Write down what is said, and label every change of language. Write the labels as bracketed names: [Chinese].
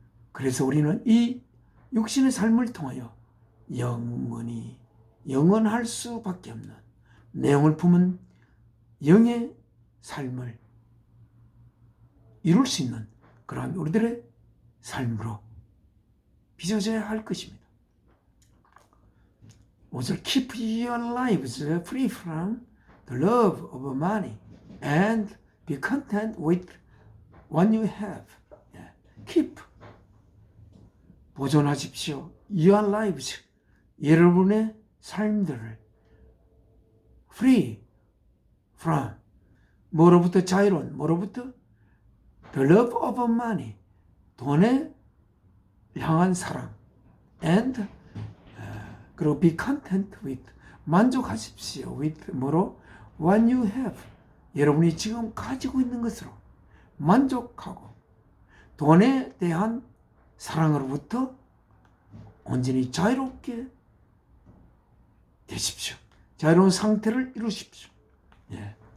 [Korean] 그래서 우리는 이 육신의 삶을 통하여 영원히 영원할 수밖에 없는 내용을 품은 영의 삶을 이룰 수 있는 그러한 우리들의 삶으로 빚어져야 할 것입니다. [English] 5절 Keep your lives free from the love of money and be content with what you have. [Korean] Keep 보존하십시오. [English] Your lives [Korean] 여러분의 삶들을 [English] free from [Korean] 뭐로부터 자유로운 뭐로부터 [English] the love of money [Korean] 돈에 향한 사랑 [English] and 그리고 be content with [Korean] 만족하십시오. with 뭐로 [English] what you have [Korean] 여러분이 지금 가지고 있는 것으로 만족하고 돈에 대한 사랑으로부터 온전히 자유롭게 되십시오. 자유로운 상태를 이루십시오. 예.